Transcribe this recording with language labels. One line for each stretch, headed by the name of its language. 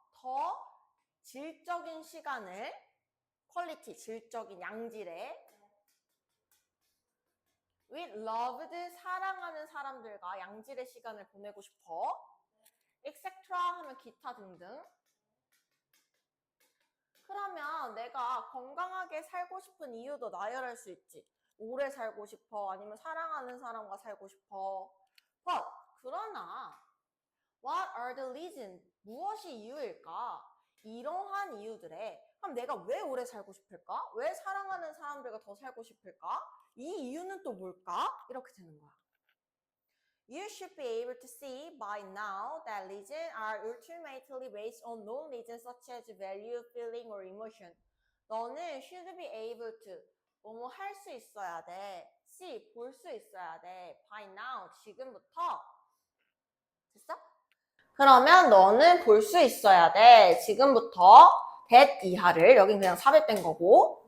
Korean: 더 질적인 시간을, 퀄리티, 질적인 양질의
English: with loved,
Korean: 사랑하는 사람들과 양질의 시간을 보내고 싶어. etc. 하면 기타 등등. 그러면 내가 건강하게 살고 싶은 이유도 나열할 수 있지. 오래 살고 싶어. 아니면 사랑하는 사람과 살고 싶어.
English: But
Korean: 그러나
English: What are the reasons?
Korean: 무엇이 이유일까? 이러한 이유들에 그럼 내가 왜 오래 살고 싶을까? 왜 사랑하는 사람들과 더 살고 싶을까? 이 이유는 또 뭘까? 이렇게 되는 거야.
English: You should be able to see by now that reasons are ultimately based on known reasons such as value, feeling, or emotion.
Korean: 너는
English: should be able to
Korean: 뭐뭐 할 수 있어야 돼. see, 볼 수 있어야 돼.
English: by now,
Korean: 지금부터. 됐어? 그러면 너는 볼 수 있어야 돼. 지금부터 100 이하를, 여긴 그냥 삽입된 거고.